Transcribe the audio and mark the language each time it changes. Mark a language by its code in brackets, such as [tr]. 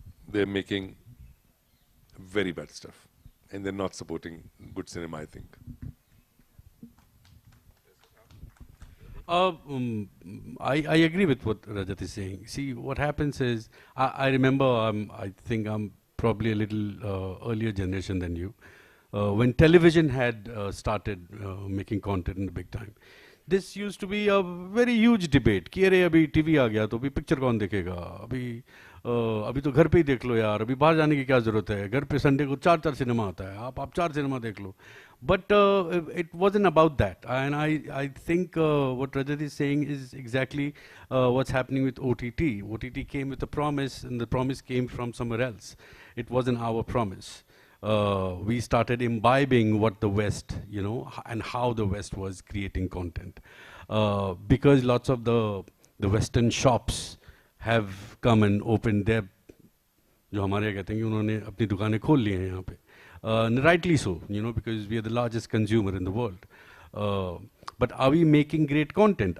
[en] They're making very bad stuff. And they're not supporting good cinema, I think. I agree with what Rajat is saying. See, what happens is, I remember, I think I'm probably a little earlier generation than you. When television had started making content in the big time, this used to be a very huge debate [hi] कि अरे अभी TV आ गया तो अभी picture कौन देखेगा, अभी तो घर पे ही देख लो यार, अभी बाहर जाने की क्या जरूरत है, घर पे संडे को 4 सिनेमा आता है, आप 4 सिनेमा देख लो. [en] But it wasn't about that, and I think what Rajat is saying is exactly what's happening with OTT. OTT came with a promise, and the promise came from somewhere else. It wasn't our promise. We started imbibing what the West, and how the West was creating content. Because lots of the Western shops have come and opened their, [hi] जो हमारे यहाँ कहते हैं कि उन्होंने अपनी दुकानें खोल ली हैं यहाँ पे. [en] Rightly so, because we are the largest consumer in the world. But are we making great content?